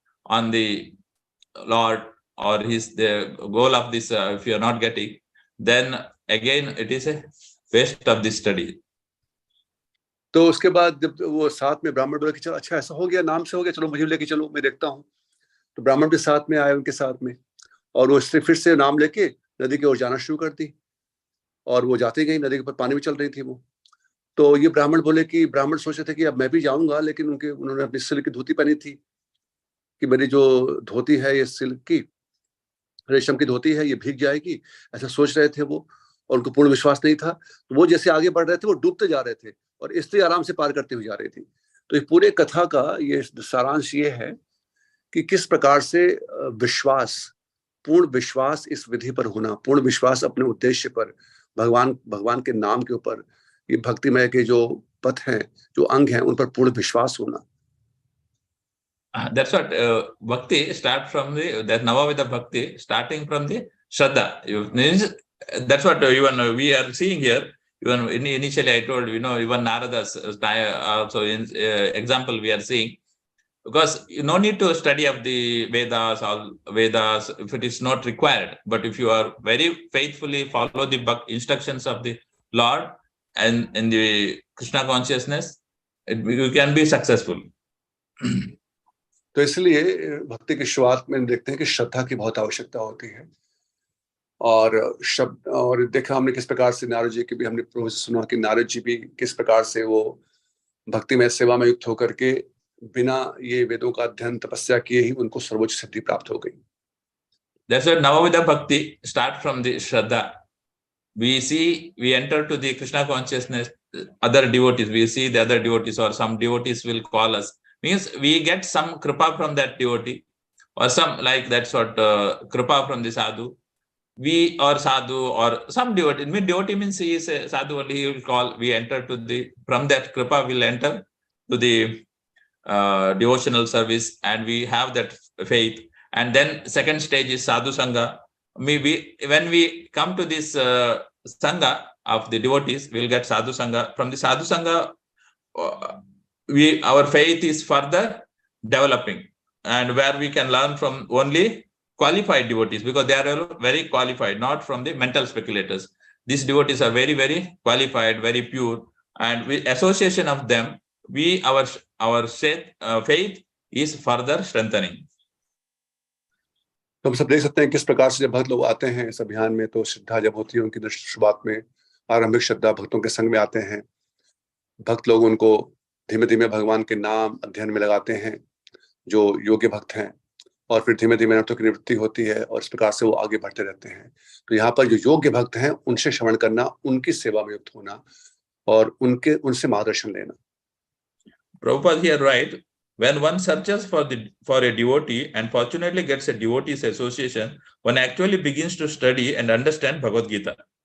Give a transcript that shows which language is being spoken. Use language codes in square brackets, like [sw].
[en] on the Lord or the goal of this, if you are not getting, then again it is a waste of this study. [hi] तो उसके बाद जब वो साथ में ब्राह्मण बोले कि चलो अच्छा ऐसा हो गया, नाम से हो गया, चलो मुझे लेके चलो, मैं देखता हूँ। तो ब्राह्मण भी साथ में आए उनके साथ में, और वो फिर से नाम लेके नदी की ओर जाना शुरू कर दी, और वो जाते गई, नदी के ऊपर पानी में चल रही थी वो। तो ये ब्राह्मण बोले कि ब्राह्मण सोच रहे थे कि अब मैं भी जाऊंगा, लेकिन उन्होंने अपनी सिल्क की धोती पहनी थी कि मेरी जो धोती है ये सिल्क की रेशम की धोती है, ये भीग जाएगी, ऐसा सोच रहे थे वो, और उनको पूर्ण विश्वास नहीं था। तो वो जैसे आगे बढ़ रहे थे वो डूबते जा रहे थे, और स्त्री आराम से पार करते हुए जा रही थी। तो ये पूरे कथा का ये सारांश ये है कि किस प्रकार से विश्वास, पूर्ण विश्वास इस विधि पर होना, पूर्ण विश्वास अपने उद्देश्य पर, भगवान के नाम के ऊपर, ये भक्तिमय के जो पथ हैं, जो अंग हैं, उन पर पूर्ण विश्वास होना। [en] That's what bhakti start from that Navavidha bhakti starting from the Shraddha. That's what even we are seeing here. Even initially I told, even Narada's also example we are seeing, because you no need to study of the Vedas or Vedas if it is not required. But if you are very faithfully follow the instructions of the Lord and in the Krishna consciousness, you can be successful. [hi] तो इसलिए भक्ति की शुरुआत में देखते हैं कि श्रद्धा की बहुत आवश्यकता होती है, और देखा हमने किस प्रकार से नारद जी की भी हमने प्रभु से सुना कि नारद जी भी किस प्रकार से वो भक्ति में सेवा में युक्त होकर के बिना ये वेदों का अध्ययन तपस्या किए ही उनको सर्वोच्च सिद्धि प्राप्त हो गई। [en] That's why Navavidha Bhakti start from the Shraddha. We enter to the Krishna consciousness, other devotees, we see the other devotees or some devotees will call us. Means we get some kripa from that devotee or some like that sort kripa from the sadhu. We or sadhu or some devotee. Devotee means he is a sadhu only, he will call, we enter to from that kripa we'll enter to the devotional service and we have that faith. And then second stage is sadhu sangha. Maybe when we come to this sangha of the devotees, we'll get sadhu sangha. From the sadhu sangha, our faith is further developing, and where we can learn from only qualified devotees, because they are very qualified, not from the mental speculators. These devotees are very, very qualified, very pure, and with association of them, our faith is further strengthening. [hi] तो हम सब देख सकते हैं किस प्रकार से जब भक्त लोग आते हैं इस अभियान में, तो श्रद्धा जब होती है उनकी शुरुआत में, आरंभिक श्रद्धा भक्तों के संग में आते हैं, भक्त लोग उनको धीमे धीमे भगवान के नाम अध्ययन में लगाते हैं जो योग्य भक्त हैं, और फिर धीमे धीमे अनर्थों की निवृत्ति होती है, और इस प्रकार से वो आगे बढ़ते रहते हैं। तो यहाँ पर जो योग्य भक्त हैं उनसे श्रवण करना, उनकी सेवा में युक्त होना और उनसे मार्गदर्शन लेना। [en] Prabhupada here right, when one searches for a devotee and fortunately gets a devotee's association, one actually begins to study and understand Bhagavad Gita.